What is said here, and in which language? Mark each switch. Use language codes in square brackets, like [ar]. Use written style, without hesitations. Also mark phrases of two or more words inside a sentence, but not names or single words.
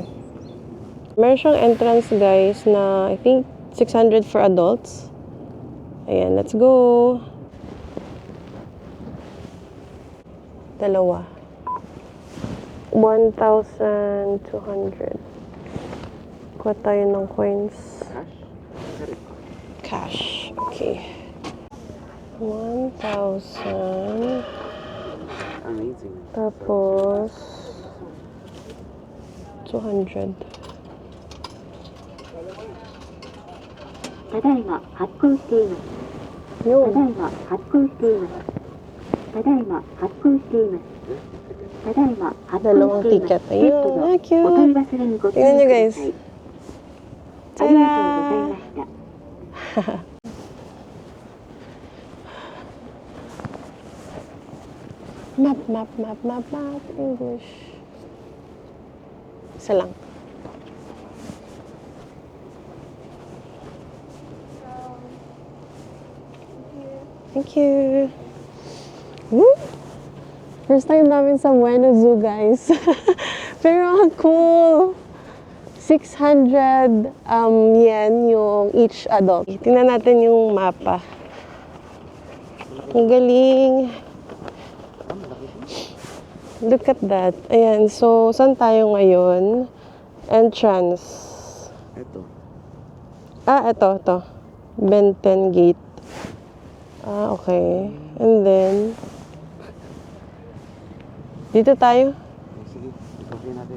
[tl] Meron siyang entrance, guys, na [en] I think [tl] 600 [en] for adults. Ayan, let's go! [tl] Dalawa. 1,200. Kuha tayo ng coins. Cash. Okay. 1,000. Amazing. Tapos 200. [ja] ただいま発行しています。ただい [tl] Yun. [ja] ま発行しています。ただいま発行しています。ただいま発行 [tl] Dalawang [ja] しています。 [tl] ticket. Ayun. Ah, [ja] お取 [tl] cute. [ja] り忘れにご注意 [tl] Tingnan [ja] く [tl] nyo, [ja] だ [tl] guys. [ja] さい。ありがとうございました。 [en] Map. English. [tl] Isa lang. [en] Thank you. [tl] Woo! [en] First time [tl] namin sa Ueno Zoo, guys. Pero ang cool. 600 yen yung [en] each adult. [tl] Tingnan natin yung mapa. Ang galing. [en] Look at that. [tl] Ayan. So, saan tayo ngayon? Entrance. Ito. Ito. Benten Gate. [en] Okay. And then, [tl] dito tayo. Sige, ikaw natin.